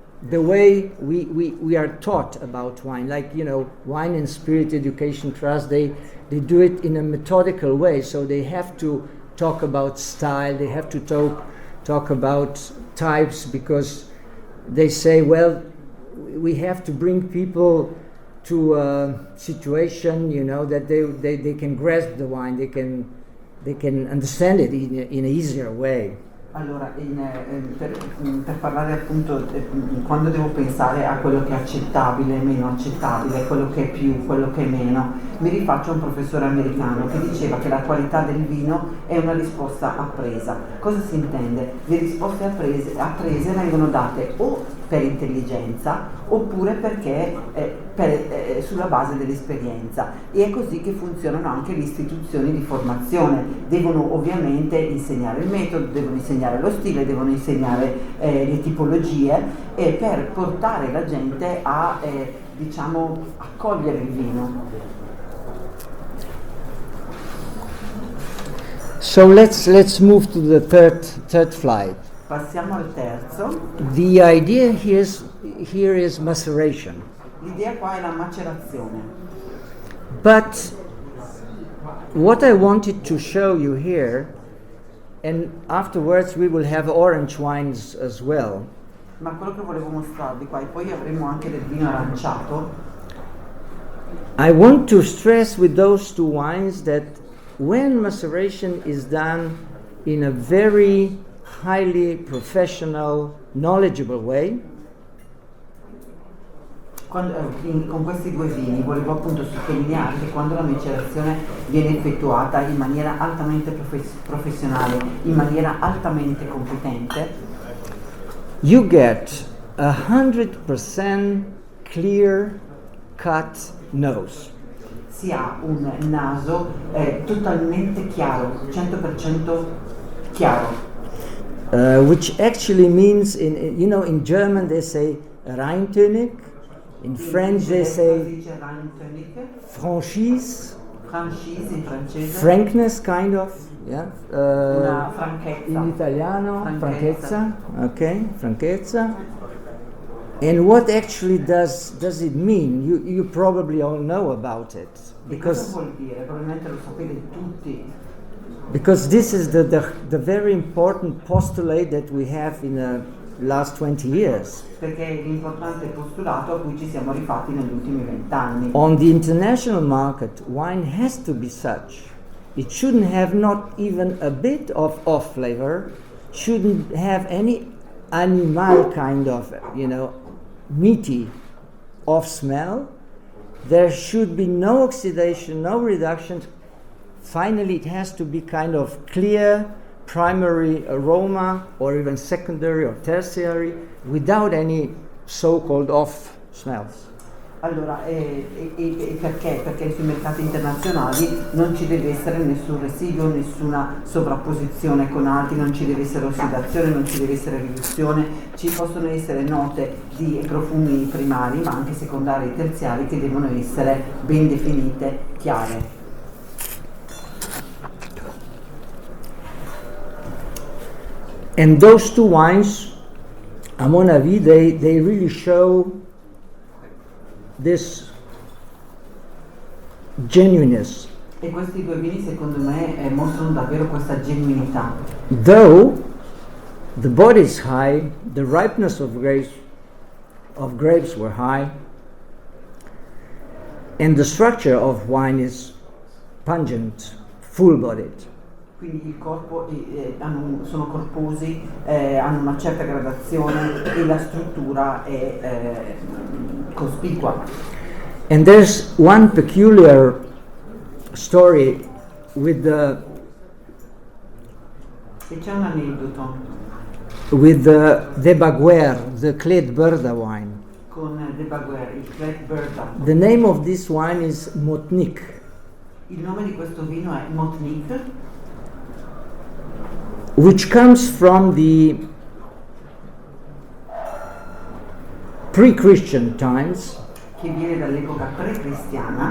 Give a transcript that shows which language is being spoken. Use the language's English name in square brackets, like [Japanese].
[English] The way we are taught about wine, like, you know, Wine and Spirit Education Trust, they do it in a methodical way, so they have to talk about style, they have to talk about types, because they say, well, we have to bring people to a situation, you know, that they can grasp the wine, they can understand it in an easier way. [Italian] Allora, per parlare appunto, quando devo pensare a quello che è accettabile e meno accettabile, quello che è più, quello che è meno, mi rifaccio a un professore americano che diceva che la qualità del vino è una risposta appresa. Cosa si intende? Le risposte apprese vengono date o per intelligenza oppure perché sulla base dell'esperienza, e è così che funzionano anche le istituzioni di formazione. Devono ovviamente insegnare il metodo, devono insegnare lo stile, devono insegnare le tipologie per portare la gente a diciamo accogliere il vino. [English] So let's move to the third flight. [Italian] Passiamo al terzo. [English] The idea here is maceration. [Italian] L'idea qua è la macerazione. [English] But what I wanted to show you here, and afterwards we will have orange wines as well. [Italian] Ma quello che volevo mostrarvi qua, e poi avremo anche del vino aranciato. [English] I want to stress with those two wines that when maceration is done in a very highly professional, knowledgeable way, [Italian] Con questi due vini volevo appunto sottolineare che quando la macerazione viene effettuata in maniera altamente professionale, in maniera altamente competente, [English] you get 100% clear cut nose. [Italian] si ha un naso totalmente chiaro, 100% chiaro. [English] Which actually means, in German they say Reintönig, in French they say franchise, [Italian] in francese, [English] frankness kind of, yeah. [Italian] una franchezza. In italiano, franchezza, okay, franchezza. [English] And what actually does it mean? You probably all know about it, [Italian] Cosa vuol dire? Probabilmente lo sapete tutti. [English] because this is the very important postulate that we have in the last 20 years. [Italian] Perché è l'importante postulato a cui ci siamo rifatti negli ultimi 20 anni. [English] On the international market, wine has to be such. It shouldn't have not even a bit of off flavor, shouldn't have any animal kind of, meaty off smell. There should be no oxidation, no reduction. Finally, it has to be kind of clear primary aroma or even secondary or tertiary without any so-called off smells. [Italian] Allora, perché? Perché sui mercati internazionali non ci deve essere nessun residuo, nessuna sovrapposizione con altri, non ci deve essere ossidazione, non ci deve essere riduzione, ci possono essere note di profumi primari ma anche secondari e terziari che devono essere ben definite, chiare. [English] And those two wines, [French] à mon avis, [English] they really show this genuineness. [Italian] E questi due vini secondo me mostrano davvero questa genuinità. [English] Though the body is high, the ripeness of grapes were high, and the structure of wine is pungent, full-bodied. [Italian] Quindi il corpo sono corposi, hanno una certa gradazione e la struttura è cospicua. [English] And there's one peculiar story with [Italian] E c'è un aneddoto [English] the Baguer, the Clet Burda wine. [Italian] con De Baguer, il Clet Burda. [English] The name of this wine is Motnik. [Italian] Il nome di questo vino è Motnik, [English] which comes from the pre-Christian times. [Italian] che viene dall'epoca pre-cristiana,